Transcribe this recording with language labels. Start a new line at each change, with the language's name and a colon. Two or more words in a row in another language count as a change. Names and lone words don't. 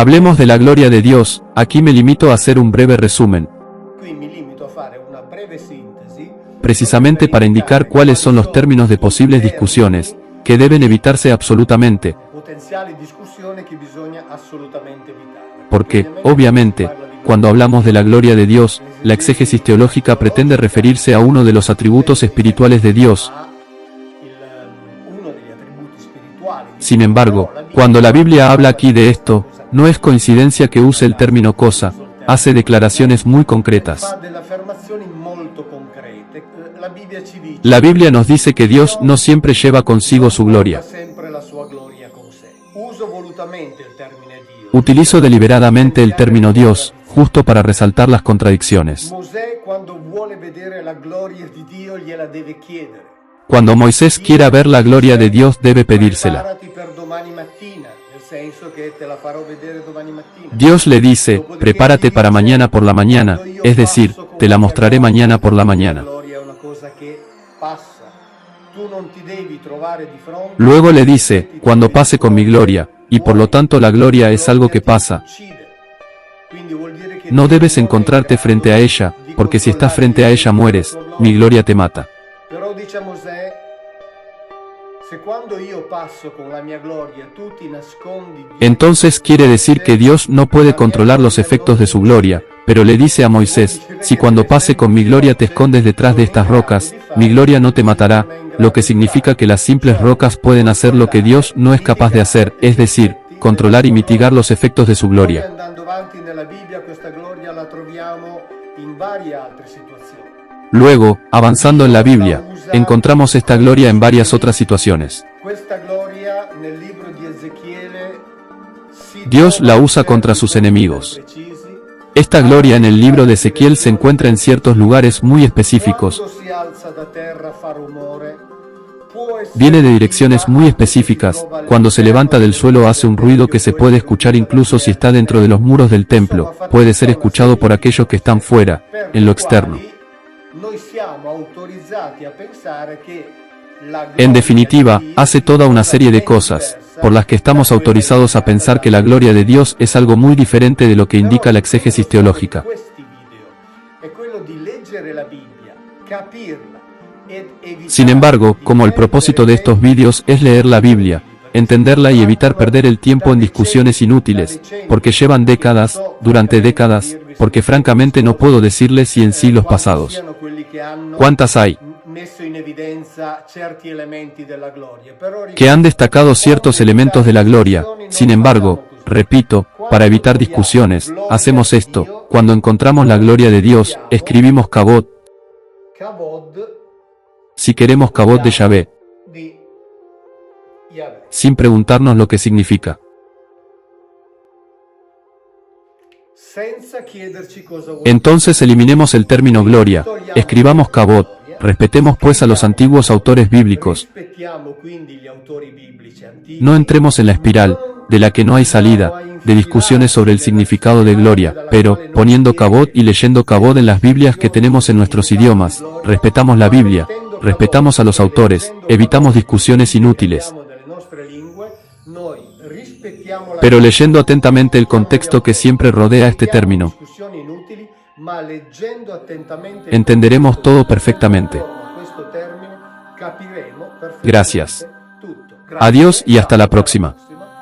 Spanish: Hablemos de la gloria de Dios. Aquí me limito a hacer un breve resumen,
Italian: Qui mi limito a fare una breve sintesi
Spanish: precisamente para indicar cuáles son los términos de posibles discusiones, que deben evitarse absolutamente,
Italian: potenziali discussioni che bisogna assolutamente evitare.
Spanish: porque, obviamente, cuando hablamos de la gloria de Dios, la exégesis teológica pretende referirse a uno de los atributos espirituales de Dios.
Italian: Uno degli attributi spirituali di
Spanish: Sin embargo, cuando la Biblia habla aquí de esto, no es coincidencia que use el término cosa, hace declaraciones muy concretas.
Italian: fa delle affermazioni molto concrete. La Bibbia ci dice
Spanish: La Biblia nos dice que Dios no siempre lleva consigo su gloria.
Italian: porta sempre la sua gloria con sé. Uso volutamente il termine Dio.
Spanish: Utilizo deliberadamente el término Dios, justo para resaltar las contradicciones.
Italian: Mosè quando vuole vedere la gloria di Dio gliela deve chiedere.
Spanish: Cuando Moisés quiera ver la gloria de Dios debe pedírsela.
Italian: Preparati per domani mattina, nel senso che te la farò vedere domani mattina. Dios le dice, prepárate para mañana por la mañana, es decir, te la mostraré mañana por la mañana. La gloria è una cosa che passa. Tu non ti devi trovare di fronte.
Spanish: Luego le dice, cuando pase con mi gloria, y por lo tanto la gloria es algo que pasa.
Italian: Quindi vuol dire che
Spanish: No debes encontrarte frente a ella, porque si estás frente a ella mueres, mi gloria te mata.
Italian: Però dice a Mosè, se quando io passo con la mia gloria tu ti nascondi dietro
Spanish: Entonces quiere decir que Dios no puede controlar los efectos de su gloria, pero le dice a Moisés, si cuando pase con mi gloria te escondes detrás de estas rocas, mi gloria no te matará, lo que significa que las simples rocas pueden hacer lo que Dios no es capaz de hacer, es decir, controlar y mitigar los efectos de su gloria.
Italian: andando avanti nella Bibbia questa gloria la troviamo in varie altre situazioni.
Spanish: Luego, avanzando en la Biblia, encontramos esta gloria en varias otras situaciones.
Italian: Questa gloria nel libro di Ezechiele si
Spanish: Dios la
Italian: trova
Spanish: usa
Italian: in
Spanish: contra
Italian: certi
Spanish: sus
Italian: luoghi
Spanish: enemigos.
Italian: precisi.
Spanish: Esta gloria en el libro de Ezequiel se encuentra en ciertos lugares muy específicos,
Italian: Quando si alza da terra fa rumore. Può essere
Spanish: viene de direcciones muy
Italian: viva,
Spanish: específicas,
Italian: si trova
Spanish: cuando se levanta del suelo hace un ruido que se puede escuchar incluso si está dentro de los muros del templo, puede ser escuchado por aquellos que están fuera, en lo externo.
Italian: Noi siamo autorizzati a pensare che la gloria
Spanish: En definitiva,
Italian: di Dio
Spanish: hace toda una serie de
Italian: è
Spanish: cosas,
Italian: diversa
Spanish: por las que estamos
Italian: da quella
Spanish: autorizados a pensar que la gloria de Dios es algo muy diferente de lo que indica la exégesis teológica.
Italian: Questi video è quello di leggere la Bibbia, capirla ed evitare
Spanish: Sin embargo,
Italian: di
Spanish: como el propósito de estos vídeos es leer la Biblia, entenderla y evitar perder el tiempo en discusiones inútiles, porque llevan décadas, durante décadas, porque francamente no puedo decirles si en siglos pasados.
Italian: siano quelli che hanno
Spanish: ¿Cuántas hay?
Italian: messo in evidenza certi elementi della gloria, però
Spanish: Que han destacado ciertos elementos de la gloria. Sin embargo, repito, para evitar discusiones, hacemos esto: cuando encontramos la gloria de Dios, escribimos Kavod. Kavod Si queremos Kavod de Yahvé,
Italian: di Yahweh.
Spanish: sin preguntarnos lo que significa.
Italian: Senza chiederci cosa vuol
Spanish: Entonces eliminemos el término gloria, escribamos Kavod. Respetemos pues a los antiguos autores bíblicos.
Italian: Rispettiamo quindi gli autori biblici antichi.
Spanish: No entremos en la espiral, de la que no hay salida, de discusiones sobre el significado de gloria, pero, poniendo Kavod y leyendo Kavod en las Biblias que tenemos en nuestros idiomas, respetamos la Biblia, respetamos a los autores, evitamos discusiones inútiles.
Italian: Delle nostre lingue, noi rispettiamo la
Spanish: Pero leyendo atentamente el contexto que siempre rodea este término,
Italian: discussioni inutili, ma leggendo attentamente
Spanish: entenderemos todo perfectamente.
Italian: questo termine capiremo perfettamente
Spanish: Gracias.
Italian: tutto.
Spanish: Adiós y hasta la próxima.